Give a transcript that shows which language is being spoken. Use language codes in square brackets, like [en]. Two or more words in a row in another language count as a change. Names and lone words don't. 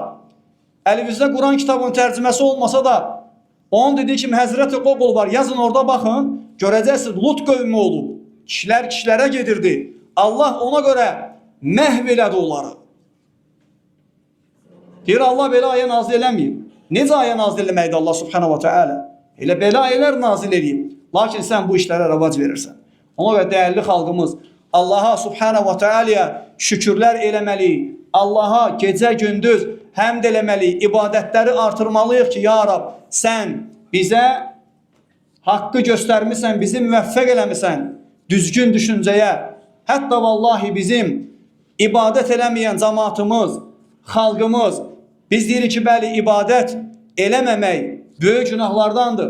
[az] Əlinizdə Quran kitabının tərcüməsi olmasa da, onun dediyi kimi Həzrət-i Qoqul var, yazın orada baxın, görəcəksiniz, Lut qövmü olub. Kişilər kişilərə gedirdi. Allah ona görə məhv elədi onları. Deyir, Allah belə ayə nazil eləməyib. Necə ayə nazil eləməkdir Allah [ar] سبحانه وتعالى? [az] Elə belə ayələr nazil edib. Lakin sən bu işlərə rəvac verirsən. Ona görə dəyərli xalqımız Allaha [ar] سبحانه وتعالى [az] şükürlər eləməliyik. Allaha gecə gündüz həmd eləməliyik. İbadətləri artırmalıyıq ki, ya Rab, sən bizə haqqı göstərmişsən, bizi müvəffəq eləmişsən düzgün düşüncəyə. Hətta vallahi bizim ibadət eləməyən cəmaatımız, xalqımız, biz deyirik ki, bəli, ibadət eləməmək böyük günahlardandır.